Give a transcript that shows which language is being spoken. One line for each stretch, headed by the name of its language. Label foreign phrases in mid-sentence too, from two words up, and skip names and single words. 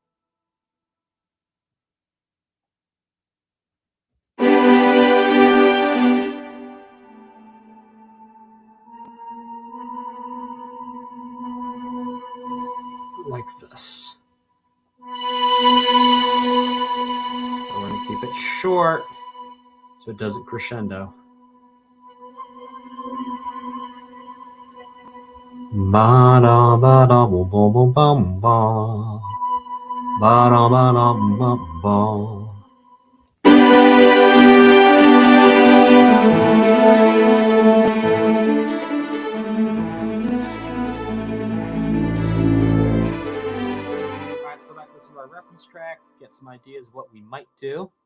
English: Like this. I want to keep it short so it doesn't crescendo. Ba da ba da boom boom boom bum ba. Ba da ba da bum ba. Alright, let's go back and listen to our reference track, get some ideas of what we might do.